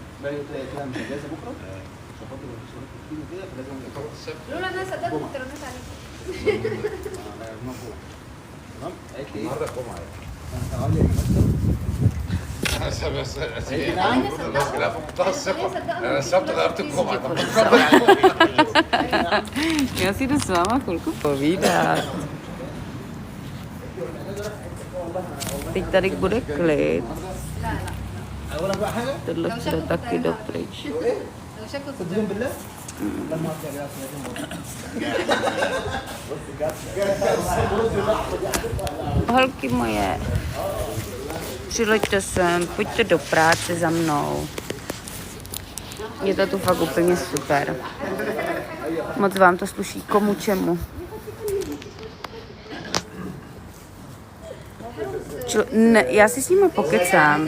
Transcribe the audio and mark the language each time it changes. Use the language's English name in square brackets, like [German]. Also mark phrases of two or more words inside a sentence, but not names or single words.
[Arabic] امبارح قلت له كده مش اجازه بكره عشان خاطر المشوارات كتير وكده فلازم نخلص. لولا ان انا صدقت كنت رنيت عليك. تمام؟ قالت لي ايه؟ النهارده الجمعه تعالى لي لا فقدتها الثقه. انا السبت غيرت الجمعه. [Czech] Já si jdu s váma chvilku povídat. Teď tady bude klid. Tohle chce taky dopryč. [Arabic] لو شكله صدقين بالله؟ لما ارجع يا لازم [Czech] Holky moje, přileďte sem, pojďte do práce za mnou. Je to tu fakt úplně super. Moc vám to sluší. Komu čemu. Ne, já si s nimi pokecám.